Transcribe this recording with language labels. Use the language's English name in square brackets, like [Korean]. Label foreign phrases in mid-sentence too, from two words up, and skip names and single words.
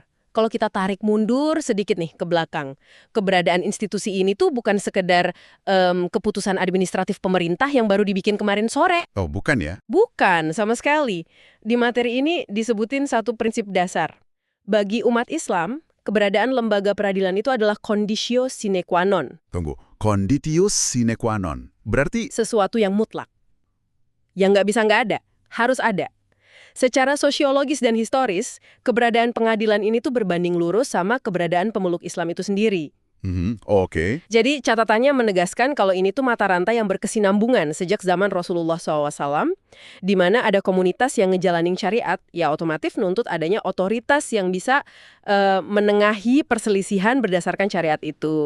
[Indonesian] Kalau kita tarik mundur sedikit nih ke belakang, keberadaan institusi ini tuh bukan sekedar keputusan administratif pemerintah yang baru dibikin kemarin sore. Oh, bukan ya? Bukan, sama sekali. Di materi ini disebutin satu prinsip dasar. Bagi umat Islam, keberadaan lembaga peradilan itu adalah [Latin] conditio sine qua non, Tunggu, conditio sine qua non. [Indonesian] Berarti, sesuatu yang mutlak. Yang nggak bisa nggak ada, harus ada. Secara sosiologis dan historis, keberadaan pengadilan ini tuh berbanding lurus sama keberadaan pemeluk Islam itu sendiri. oke. Jadi catatannya menegaskan kalau ini tuh mata rantai yang berkesinambungan sejak zaman Rasulullah SAW, di mana ada komunitas yang ngejalanin syariat, ya otomatis nuntut adanya otoritas yang bisa menengahi perselisihan berdasarkan syariat itu.